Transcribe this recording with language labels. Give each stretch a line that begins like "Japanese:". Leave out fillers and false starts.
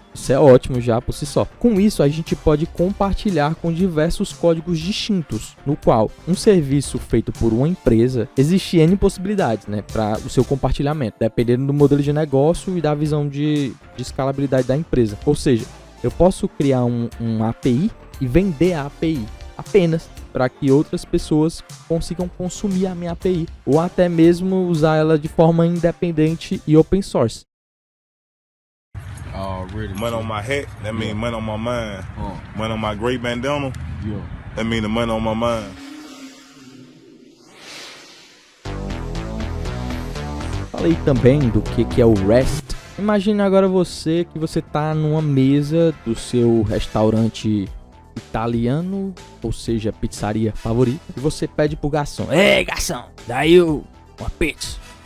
Portuguese: Isso é ótimo já por si só. Com isso, a gente pode compartilhar com diversos códigos distintos, no qual um serviço feito por uma empresa, existe N possibilidades, né, para o seu compartilhamento, dependendo do modelo de negócio e da visão de escalabilidade da empresa. Ou seja, eu posso criar um API e vender a API apenas para que outras pessoas consigam consumir a minha API, ou até mesmo usar ela de forma independente e open source.
English: Money on my hat, that mean money on my mind. Money on my gray bandana, that mean the money on my mind.
Portuguese: Falei também do que é o REST. Imagine agora você tá numa mesa do seu restaurante italiano, ou seja, pizzaria favorita, e você pede pro garçom: "Ei, garçom, daí uma pizza".